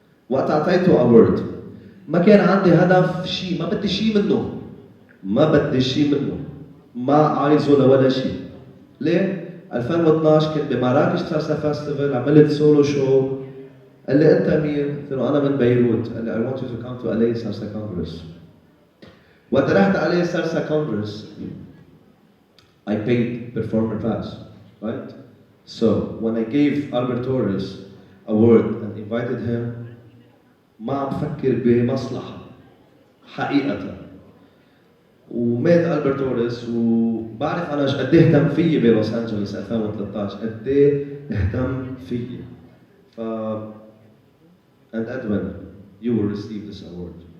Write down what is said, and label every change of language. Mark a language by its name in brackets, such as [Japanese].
[Arabic] وقت اعطيته award ما كان عندي هدف شيء ما بدي شيء منه ما عايزه لولا شيء. ليه؟ 2012 كنت بمراكش سالسا فيستيفال عملت سولو شو. قال لي انت مين؟ قلت له انا من بيروت. قال لي [English] I want you to come to LA Salsa Congress. [Arabic] وقت رحت [English] LA Salsa Congress I paid performer pass, right? So when I gave Albert Torres award and invited him [Arabic] ما عم بفكر بمصلحة حقيقة. ومات ألبرت توريس وبعرف أنا قد إيه اهتم فيي بلوس أنجلوس 2013 قد إيه اهتم فيي. [English] And Edwin, you will receive this award.